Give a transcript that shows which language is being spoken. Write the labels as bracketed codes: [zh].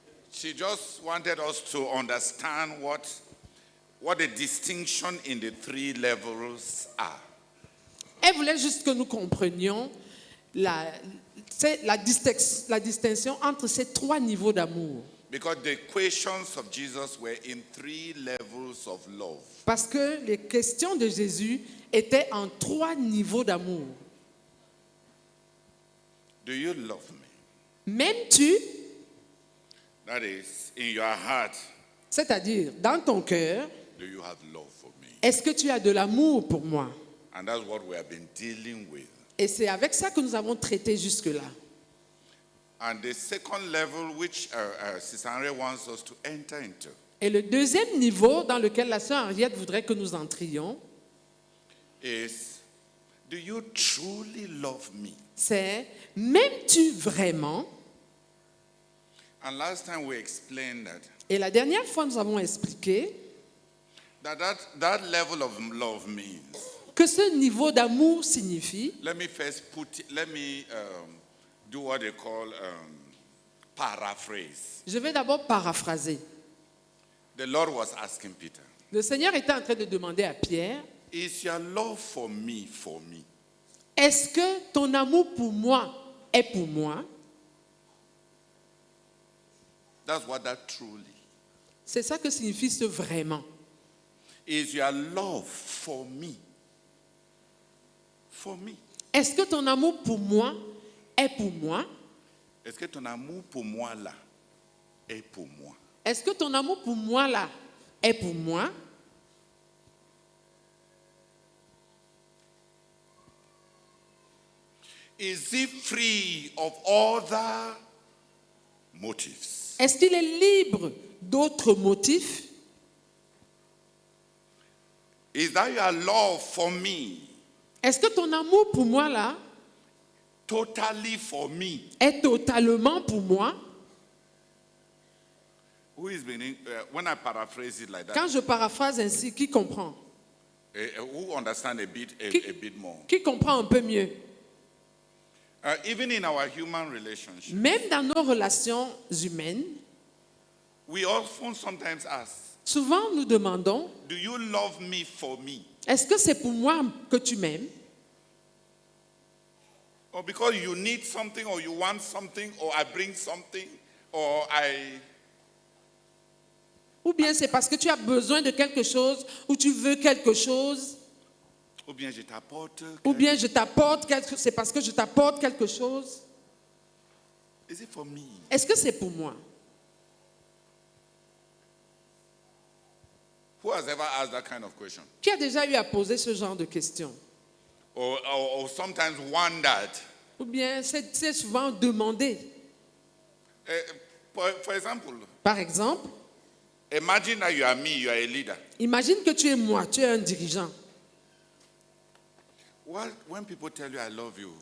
[en] She just wanted us to understand what the distinction in the three levels are. [fr] Elle voulait juste que nous comprenions la distinction entre ces trois niveaux d'amour. [en] Because the questions of Jesus were in three levels of love. [fr] Parce que les questions de Jésus étaient en trois niveaux d'amour. [en] Do you love me? [fr] M'aimes-tu? [en] That is, in your heart, [fr] C'est-à-dire, dans ton cœur, [en] do you have love for me? [fr] est-ce que tu as de l'amour pour moi? [en] And that's what we have been dealing with. [fr] Et c'est avec ça que nous avons traité jusque-là. [en] And the second level, which Sister Henriette wants us to enter into, [fr] Et le deuxième niveau dans lequel la sœur Henriette voudrait que nous entrions, [en] is, do you truly love me? [fr] c'est m'aimes-tu vraiment? [en] And last time we explained that [fr] Et la dernière fois, nous avons expliqué [en] that level of love means. [fr] que ce niveau d'amour signifie, [en] Let me do what they call paraphrase. [fr] je vais d'abord paraphraser. [en] The Lord was asking Peter, [fr] Le Seigneur était en train de demander à Pierre, [en] is your love for me? [fr] est-ce que ton amour pour moi est pour moi? [en] That's what that truly. [fr] C'est ça que signifie ce vraiment. [en] Is your love for me? For me. [fr] Est-ce que ton amour pour moi est pour moi? Est-ce que ton amour pour moi là est pour moi? Est-ce que ton amour pour moi là est pour moi? [en] Is it free of other motives? [fr] Est-ce qu'il est libre d'autres motifs? [en] Is that your love for me? [fr] Est-ce que ton amour pour moi là [en] Totally for me? [fr] est totalement pour moi? [en] Who is beginning? When I paraphrase it like that, [fr] Quand je paraphrase ainsi, qui comprend? [en] who understand a bit more? [fr] Qui comprend un peu mieux? [en] Even in our human relationships, [fr] Même dans nos relations humaines, [en] we often sometimes ask, [fr] souvent nous demandons, [en] do you love me for me? [fr] est-ce que c'est pour moi que tu m'aimes? [en] Or because you need something, or you want something, or I bring something, or I... [fr] Ou bien c'est parce que tu as besoin de quelque chose, ou tu veux quelque chose, Ou bien je t'apporte. ou bien je t'apporte quelque, c'est parce que je t'apporte quelque chose. [en] Is it for me? [fr] Est-ce que c'est pour moi? [en] Who has ever asked that kind of question? [fr] Qui a déjà eu à poser ce genre de questions? [en] Or sometimes wondered. [fr] Ou bien c'est souvent demandé. [en] For example, [fr] Par exemple, [en] imagine that you are me, you are a leader. [fr] imagine que tu es moi, tu es un dirigeant. [en] When people tell you I love you,